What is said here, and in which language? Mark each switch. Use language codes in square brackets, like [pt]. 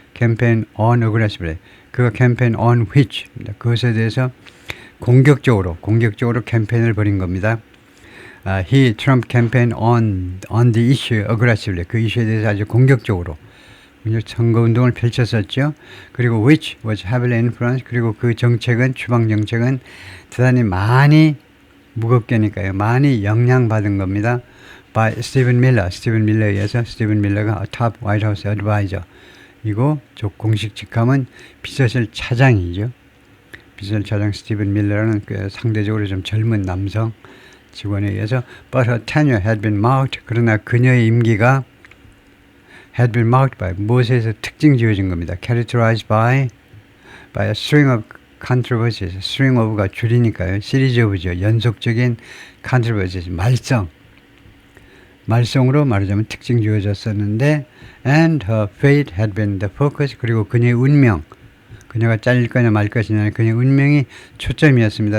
[en] campaign on aggressively. [ko] 그가 [en] campaign on which. [ko] 그것에 대해서 공격적으로 캠페인을 벌인 겁니다. [en] Trump campaigned on the issue aggressively. [ko] 그 이슈에 대해서 아주 공격적으로 선거운동을 펼쳤었죠. 그리고 [en] which was heavily influenced. [ko] 그리고 그 정책은, 추방 정책은 대단히 많이 무겁게니까요. 많이 영향받은 겁니다. [en] by [ko] 스티븐 밀러에 의해서. [en] 스티븐 밀러가 top White House advisor. [ko] 이고 공식 직함은 비서실 차장이죠. 비서실 차장 스티븐 밀러라는 그 상대적으로 좀 젊은 남성 직원에 의해서 [en] but her tenure had been marked. [ko] 그러나 그녀의 임기가 [en] had been marked by [ko] 무엇에서 특징 지어진 겁니다. [en] characterized by a string of controversies. [ko] string of가 줄이니까요. 시리즈 of죠. 연속적인 controversies. 말썽으로 말하자면 특징 지어졌었는데 [en] and her fate had been the focus. [ko] 그리고 그녀의 운명, 그녀가 잘릴 거냐 말 것이냐 그녀의 운명이 초점이었습니다.